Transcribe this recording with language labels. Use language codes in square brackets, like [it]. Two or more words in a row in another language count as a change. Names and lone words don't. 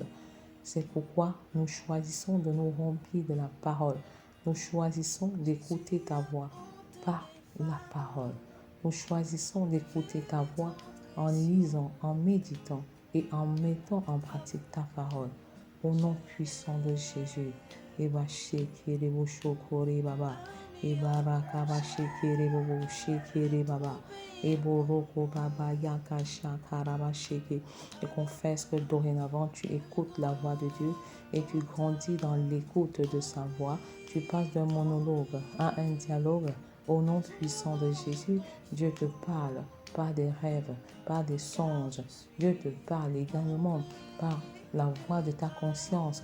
[fr] C'est pourquoi nous choisissons de nous remplir de la parole. Nous choisissons d'écouter ta voix par la parole. Nous choisissons d'écouter ta voix en lisant, en méditant et en mettant en pratique ta parole. Au nom puissant de Jésus. Eba shekere bo shokore baba. Eba rakaba shekere bo shekere baba. Ebo roko baba yaka shakaraba sheke. Je confesse que dorénavant tu écoutes la voix de Dieu et tu grandis dans l'écoute de sa voix. Tu passes d'un monologue à un dialogue Au nom puissant de Jésus, Dieu te parle par des rêves, par des songes. Dieu te parle également par la voix de ta conscience.